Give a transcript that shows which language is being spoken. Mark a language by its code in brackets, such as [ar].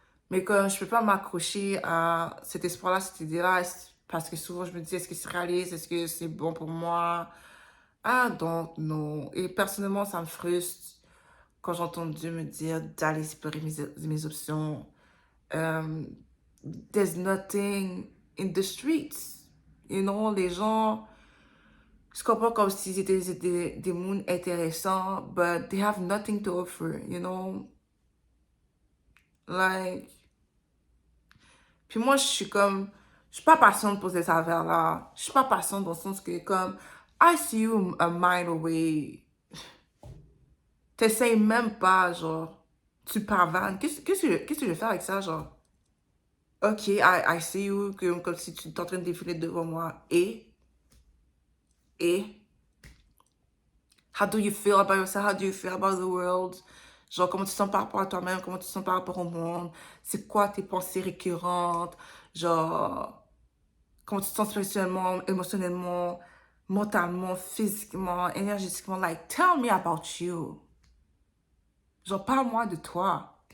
[fr] Mais comme je peux pas m'accrocher à cet espoir-là, cette idée-là, parce que souvent je me dis, est-ce que c'est réaliste? Est-ce que c'est bon pour moi? Ah, donc, non. Et personnellement, ça me frustre quand j'entends Dieu me dire d'aller explorer mes options. [en] Um, there's nothing in the streets. You know, [fr] les gens, je comprends comme s'ils étaient des mondes intéressants, [en] but they have nothing to offer, you know? Like, [fr] puis moi, je suis pas patiente pour ces affaires-là. Je suis pas patiente dans le sens que, comme, [en] I see you a mile away. [fr] T'essayes même pas, genre, tu pavanes. Qu'est-ce que je vais faire avec ça, genre? [en] Ok, I see you, [fr] comme si tu es en train de défiler devant moi. [en] Et, how do you feel about yourself? How do you feel about the world? [fr] Genre, comment tu te sens par rapport à toi-même? Comment tu te sens par rapport au monde? C'est quoi tes pensées récurrentes? Genre, comment tu te sens spirituellement, émotionnellement, mentalement, physiquement, énergétiquement? [en] Like, tell me about you. [fr] Genre, parle-moi de toi.